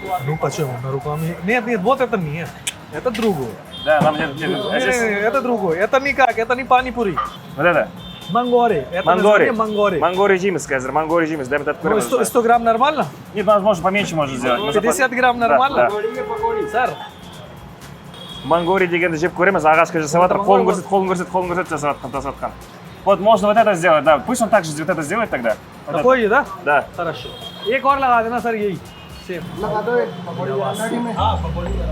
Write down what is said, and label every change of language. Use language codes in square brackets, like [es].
[ru] Ну почему? На руками? Нет, вот это нет. Это другое. Да, нам здесь... Это другое. Это никак, это не панипури. Вот это? Мангори. Это название мангори. [kk] Мангори жимес, казер. Мангори жимес. [ru] Дай мне этот Ну, 100 грамм нормально? Нет, можно поменьше можно сделать. 50 грамм нормально? Сэр, [kk] Мангори дегенді жеп көреміз, ағашқа жасап жатыр. Қолын көрсет жасап жатқан. [ru] Вот можно вот это сделать, да. Пусть он так же вот это сделает тогда. Вот такой, да? Да. Хорошо. [hi] एक और लगा देना सर यही सेम. लगा दो एक पकौड़ी आटा में. हाँ पकौड़ी.